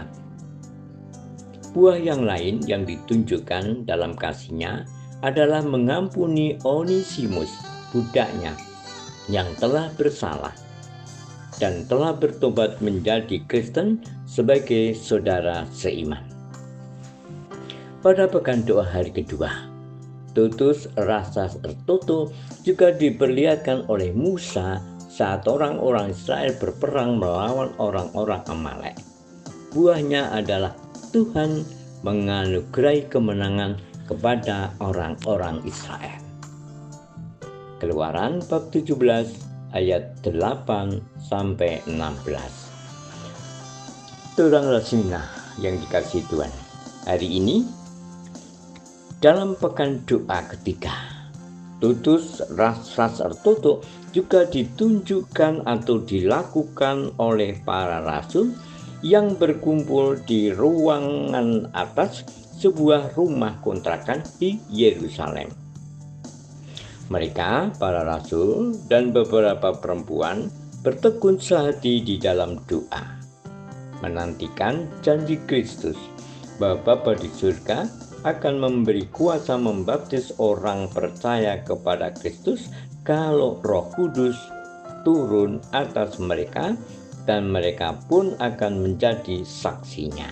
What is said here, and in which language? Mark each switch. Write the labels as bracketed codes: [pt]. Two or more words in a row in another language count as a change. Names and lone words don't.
[id] Buah yang lain yang ditunjukkan dalam kasihnya adalah mengampuni Onesimus, budaknya, yang telah bersalah dan telah bertobat menjadi Kristen sebagai saudara seiman. Pada pekan doa hari kedua, [btx] tutus rasa ertoto [id] juga diperlihatkan oleh Musa saat orang-orang Israel berperang melawan orang-orang Amalek. Buahnya adalah Tuhan menganugerahi kemenangan kepada orang-orang Israel. Keluaran bab 17 ayat 8-16. [btx] Turang Rasmina [id] yang dikasihi Tuhan, hari ini dalam pekan doa ketiga, [btx] tutus ras ertoto [id] juga ditunjukkan atau dilakukan oleh para rasul yang berkumpul di ruangan atas sebuah rumah kontrakan di Yerusalem. Mereka, para rasul dan beberapa perempuan, bertekun sehati di dalam doa, menantikan janji Kristus bahwa Bapa di surga akan memberi kuasa membaptis orang percaya kepada Kristus kalau Roh Kudus turun atas mereka, dan mereka pun akan menjadi saksinya.